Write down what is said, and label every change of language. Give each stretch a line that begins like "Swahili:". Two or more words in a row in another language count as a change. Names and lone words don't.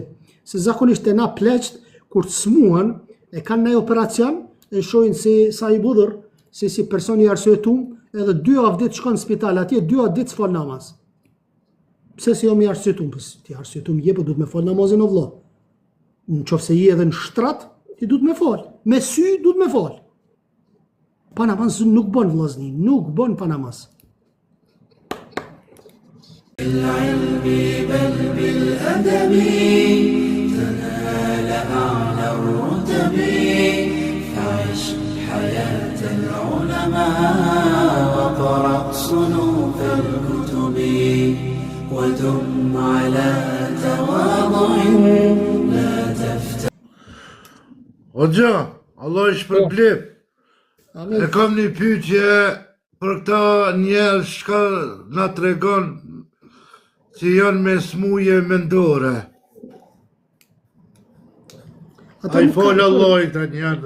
Albanian: Se zakonisht e na pleqt, kur të smuhen, e kanë në operacion, e shohin se sa i budhër, se si person i arsyetum, edhe 2 javë ditë shkon në spital, atje 2 javë ditë s'fal namaz. Pse si jam i arsyetum? Pse ti arsyetum je, po duhet me fal namazin o vëlla. Nëse je edhe në shtrat, ti duhet me fal. Me sy duhet me fal. Pa namaz nuk bën vëllazni, nuk bën pa namaz.
Arabic: بالعلم بل بالأدب تنال أعلى الرتب فعش حياة العلماء وقرأ صنوف الكتب ودم على تواضع لا تفتح.
Albanian: Hoxha, Allah i shpërblet. E kam një pyetje për këta njerëz që na tregon që janë me smuje mendore. A i falë Allah i këta njerëza.